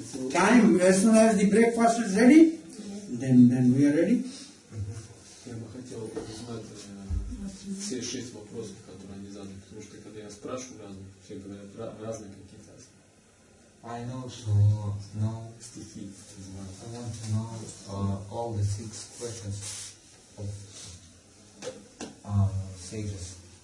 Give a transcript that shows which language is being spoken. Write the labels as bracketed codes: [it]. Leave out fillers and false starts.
[en] Time, as soon as the breakfast is ready, then we are ready. [ru] Я бы хотел узнать все 6 вопросов, которые они задали, потому что когда я спрашиваю разных, все говорят разные какие-то [en] I know to know, [ru] стихи. [en] I want to know all the 6 questions of sages.